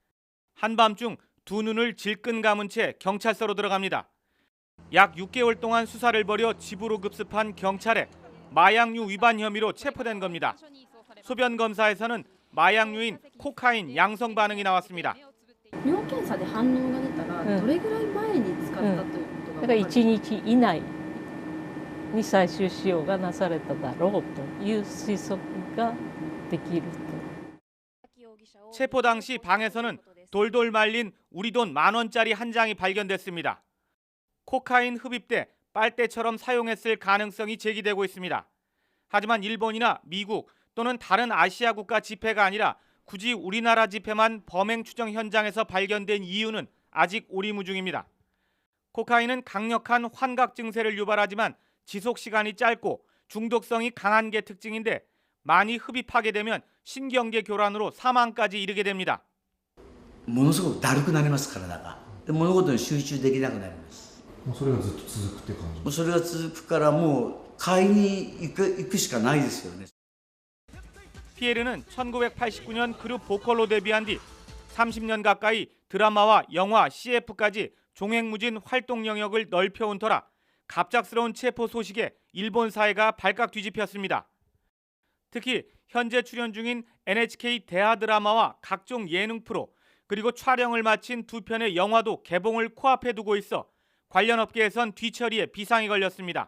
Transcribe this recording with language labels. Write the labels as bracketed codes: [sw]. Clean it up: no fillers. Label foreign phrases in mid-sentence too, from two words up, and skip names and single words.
[ko] 한밤중 두 눈을 질끈 감은 채 경찰서로 들어갑니다. 약 6개월 동안 수사를 벌여 집으로 급습한 경찰에 마약류 위반 혐의로 체포된 겁니다. 소변 검사에서는 마약류인 코카인 양성 반응이 나왔습니다. [ja] 尿検査で反応が出たらどれぐらい前に使ったということがだから1日以内に採取使用がなされただろうという推測ができると。 [ko] 체포 당시 방에서는 돌돌 말린 우리 돈 10,000원짜리 한 장이 발견됐습니다. 코카인 흡입돼 빨대처럼 사용했을 가능성이 제기되고 있습니다. 하지만 일본이나 미국 또는 다른 아시아 국가 지폐가 아니라 굳이 우리나라 지폐만 범행 추정 현장에서 발견된 이유는 아직 오리무중입니다. 코카인은 강력한 환각 증세를 유발하지만 지속 시간이 짧고 중독성이 강한 게 특징인데 많이 흡입하게 되면 신경계 교란으로 사망까지 이르게 됩니다. [ja] ものすごくだるくなります体が。で物事に集中できなくなります。もうそれがずっと続くって感じ。もうそれが続くからもう買いに行くしかないですよね。 [ko] 피에르는 1989년 그룹 보컬로 데뷔한 뒤 30년 가까이 드라마와 영화, CF까지 종횡무진 활동 영역을 넓혀온 터라 갑작스러운 체포 소식에 일본 사회가 발칵 뒤집혔습니다. 특히 현재 출연 중인 NHK 대하 드라마와 각종 예능 프로 그리고 촬영을 마친 2편의 영화도 개봉을 코앞에 두고 있어 관련 업계에선 뒤처리에 비상이 걸렸습니다.